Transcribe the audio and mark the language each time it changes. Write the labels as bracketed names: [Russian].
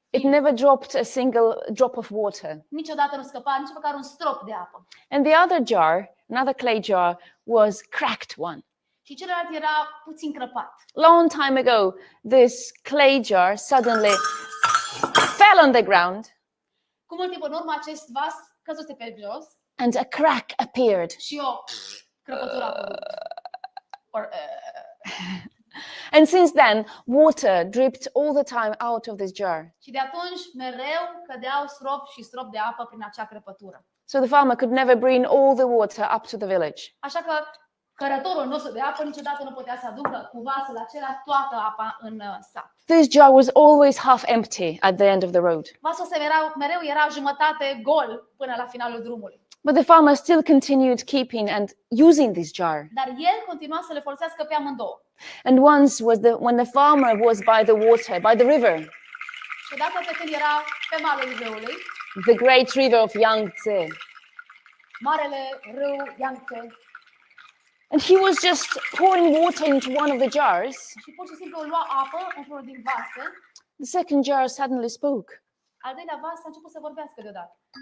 [English] It never dropped a single drop of water. [Romanian] Niciodată nu scăpa nici măcar un strop de apă. [English] And the other jar, another clay jar, was cracked one. [Romanian] Și celălalt era puțin crăpat. [English] Long time ago, this clay jar suddenly fell on the ground, [Romanian] Cu mult timp în urmă, acest vas căzuse pe jos [English] and a crack appeared. [Romanian] și o crăpătură a apărut. [English] And since then, water dripped all the time out of this jar. [Romanian] Și de atunci mereu cădeau strop și strop de apă prin acea crăpătură. [English] So the farmer could never bring all the water up to the village. [Romanian] Așa că cărătorul nostru de apă niciodată nu putea să aducă cu vasul acela toată apa în sat. [English] This jar was always half empty at the end of the road. [Romanian] Vasul ăsta mereu era jumătate gol până la finalul drumului. [English] But the farmer still continued keeping and using this jar. [Romanian] Dar el continua să le folosească pe amândouă. [English] And once when the farmer was by the water, by the river, [Romanian] Și odată pe când era pe malul râului, [English] the great river of Yangtze, [Romanian] marele râu Yangtze, [English] and he was just pouring water into one of the jars, [Romanian] și pur și simplu lua apă într-unul din vase, [English] the second jar suddenly spoke. [Romanian] al doilea vas a început să vorbească deodată.